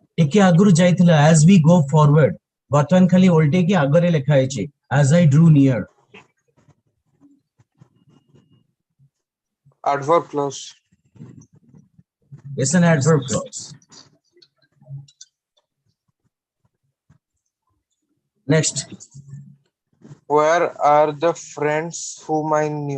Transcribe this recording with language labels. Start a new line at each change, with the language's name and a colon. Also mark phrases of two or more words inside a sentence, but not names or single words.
Odia: ଟିକେ ଆଗରୁ ଯାଇଥିଲା
English: as we go forward
Odia: ବର୍ତ୍ତମାନ ଖାଲି ଓଲଟେକି ଆଗରେ ଲେଖା ହେଇଛି
English: as I drew near. Adverb clause. It's an adverb clause. Next. Where are the friends whom I knew?